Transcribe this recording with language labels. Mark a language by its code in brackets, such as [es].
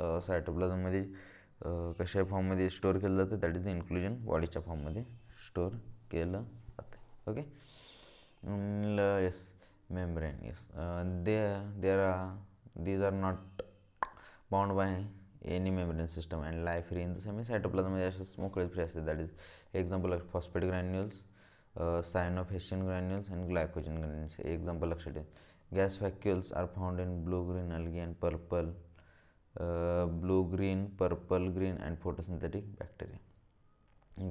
[mr] सायटोप्लाझममध्ये कशा फॉर्ममध्ये स्टोअर केलं जातं, दॅट इज द इन्क्लुजन बॉडीच्या फॉर्ममध्ये स्टोअर केलं जातं. [en] Okay, yes membrane. Yes, these are not bound by any membrane system and lie free in the semi. [mr] सायटोप्लाझममध्ये असे मोकळे फ्री असते, [en] That is example of phosphate granules, cyanophycean granules and glycogen granules. [mr] Example लक्षात ठेवा. [en] Gas vacuoles are found in blue green algae and purple green and photosynthetic bacteria.